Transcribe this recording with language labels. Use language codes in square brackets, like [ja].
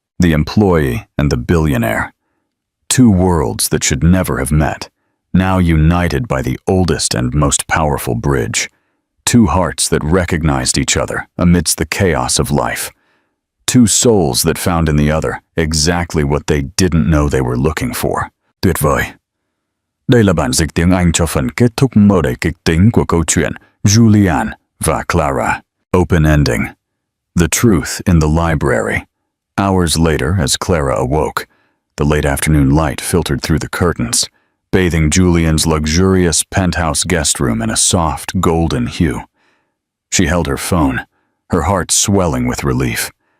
[en] The employee and the billionaire, two worlds that should never have met, now united by the oldest and most powerful bridge, two hearts that recognized each other amidst the chaos of life, two souls that found in the other exactly what they didn't know they were looking for. [vi] Tuyệt vời. Đây là bản dịch tiếng Anh cho phần kết thúc mơ đầy kịch tính của câu chuyện Julian và Clara. [en] Open ending. The truth in the library. Hours later, as Clara awoke, the late afternoon light filtered through the curtains, bathing Julian's luxurious penthouse guest room in a soft, golden hue. She held her phone, her heart swelling with relief.